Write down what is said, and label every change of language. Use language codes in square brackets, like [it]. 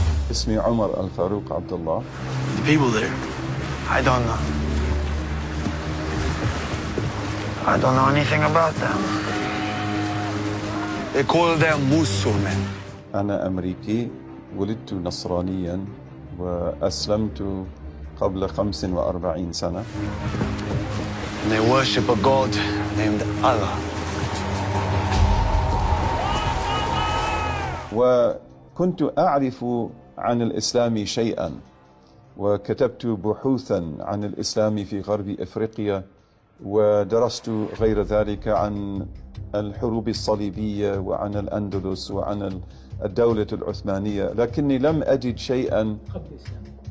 [ar] اسمي عمر الفاروق عبد الله. [en] The people there, I don't know. I don't know anything about them. They call them مسلمين. [ar] أنا أمريكي، ولدت نصرانياً وأسلمت قبل 45 سنة. [en] And they worship a God named Allah. [ar] وكنت أعرف عن الإسلام شيئاً، وكتبت بحوثاً عن الإسلام في غرب إفريقيا، ودرست غير ذلك عن الحروب الصليبية وعن الأندلس وعن الدولة العثمانية، لكني لم أجد شيئاً قبل الإسلام.